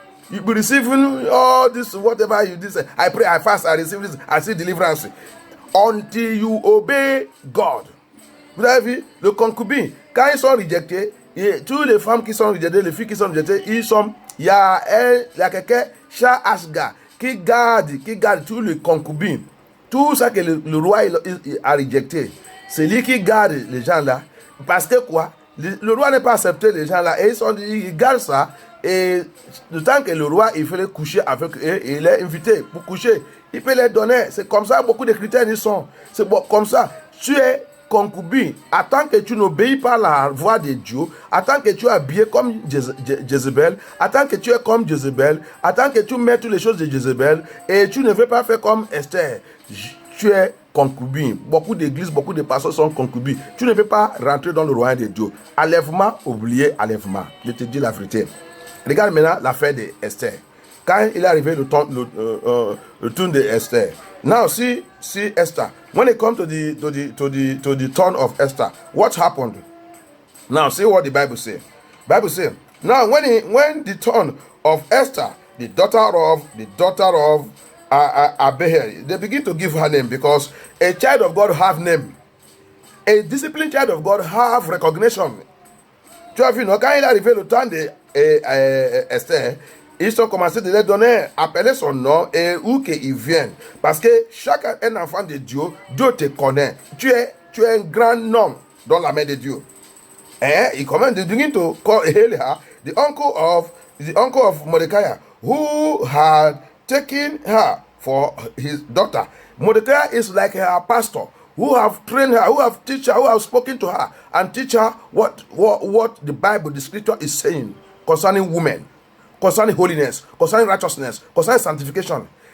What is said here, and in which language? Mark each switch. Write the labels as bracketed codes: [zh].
[en] You'll be receiving all this, whatever you do. I pray, I fast, I receive this, I see deliverance. Until you obey God. [fr] Vous avez vu, le concubin, quand ils sont rejectés, toutes les femmes qui sont rejetées, les filles qui sont rejetées, il y a quelqu'un, Shah Asgar, qui garde tous les concubins. Tout ça que le roi il a rejecté, c'est lui qui garde les gens là. Parce que quoi? Le roi n'est pas accepté les gens là. Et ils gardent ça. Et le temps que le roi il fait les coucher avec eux, et il est invité pour coucher, il peut les donner. C'est comme ça, beaucoup de chrétiens ils sont. C'est comme ça. Tu es concubin. Attends que tu n'obéis pas à la voix de Dieu. Attends que tu es habillé comme Jézabel. Attends que tu es comme Jézabel. Attends que tu mets toutes les choses de Jézabel. Et tu ne veux pas faire comme Esther. Tu es concubin. Beaucoup d'églises, beaucoup de pasteurs sont concubins. Tu ne peux pas rentrer dans le royaume de Dieu. Enlèvement, oubliez enlèvement. Je te dis la vérité. Regarde maintenant l'affaire d'Esther. Quand il est arrivé le tour de Esther. [en] Now see Esther. When it comes to the turn of Esther, what happened? Now see what the Bible says. Bible says, now when the turn of Esther, the daughter of Abihail, they begin to give her name, because a child of God have name. A disciplined child of God have recognition. [fr] Tu as vu, non? Quand il est arrivé le temps de Esther, ils ont commencé de lui donner, appeler son nom et où qu'il vienne. Parce que chaque un enfant de Dieu, Dieu te connaît. Tu es un grand nom dans la main de Dieu. [en] And he commanded to call hail her, the uncle of Mordecai, who had taken her for his daughter. Mordecai is like her pastor, who have trained her, who have teach her, who have spoken to her and teach her what the Bible, the scripture is saying concerning women, concerning holiness, concerning righteousness, concerning sanctification.